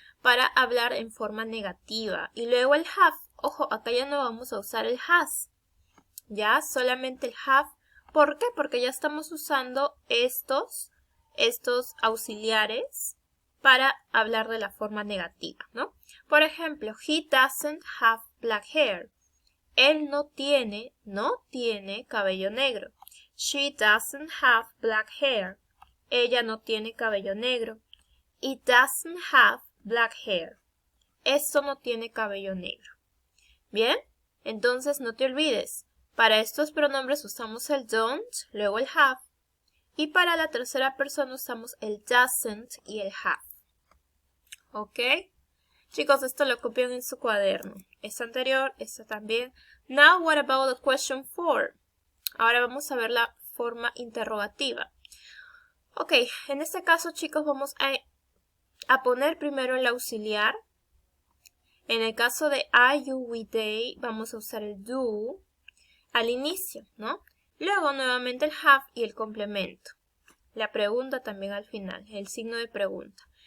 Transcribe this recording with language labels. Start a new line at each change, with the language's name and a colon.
Spanish: para hablar en forma negativa. Y luego el have, ojo, acá ya no vamos a usar el has, ya solamente el have. ¿Por qué? Porque ya estamos usando estos auxiliares para hablar de la forma negativa, ¿no? Por ejemplo,
English: he doesn't have black hair.
Spanish: Él no tiene cabello negro.
English: She doesn't have black hair.
Spanish: Ella no tiene cabello negro.
English: It doesn't have black hair.
Spanish: Esto no tiene cabello negro. Bien, entonces no te olvides. Para estos pronombres usamos el don't, luego el have. Y para la tercera persona usamos el doesn't y el have. ¿Ok? Chicos, esto lo copian en su cuaderno. Esta anterior, esta también.
English: Now, what about the question 4?
Spanish: Ahora vamos a ver la forma interrogativa. Ok, en este caso, chicos, vamos a poner primero el auxiliar. En el caso de I, you, we, they, vamos a usar el do al inicio, ¿no? Luego nuevamente el have y el complemento. La pregunta también al final, el signo de pregunta.